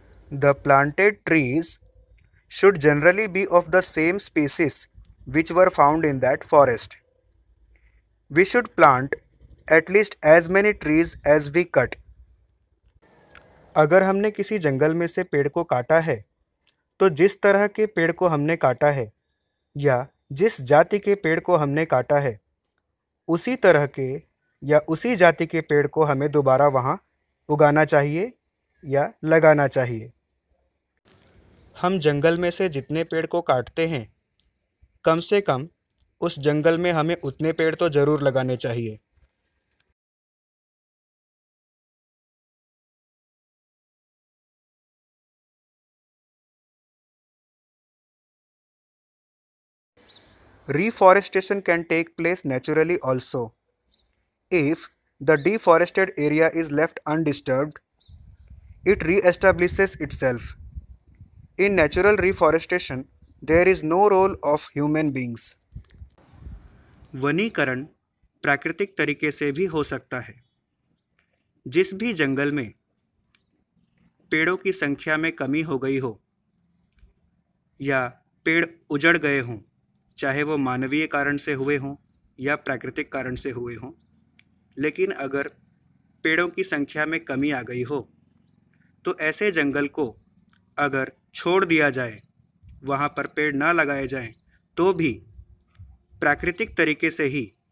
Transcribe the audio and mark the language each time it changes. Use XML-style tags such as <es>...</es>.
<en>The planted trees should generally be of the same species which were found in that forest. We should plant at least as many trees as we cut.</en> <hi>अगर हमने किसी जंगल में से पेड़ को काटा है तो जिस तरह के पेड़ को हमने काटा है या जिस जाति के पेड़ को हमने काटा है उसी तरह के या उसी जाति के पेड़ को हमें दोबारा वहाँ उगाना चाहिए या लगाना चाहिए। हम जंगल में से जितने पेड़ को काटते हैं कम से कम उस जंगल में हमें उतने पेड़ तो ज़रूर लगाने चाहिए।</hi> <en>Reforestation can take place naturally also. If the deforested area is left undisturbed, it re-establishes itself. In natural reforestation, there is no role of human beings.</en> <hi>वनीकरण प्राकृतिक तरीके से भी हो सकता है। जिस भी जंगल में पेड़ों की संख्या में कमी हो गई हो या पेड़ उजड़ गए हों, चाहे वो मानवीय कारण से हुए हों या प्राकृतिक कारण से हुए हों, लेकिन अगर पेड़ों की संख्या में कमी आ गई हो तो ऐसे जंगल को अगर छोड़ दिया जाए, वहाँ पर पेड़ ना लगाए जाएं, तो भी प्राकृतिक तरीके से ही</hi>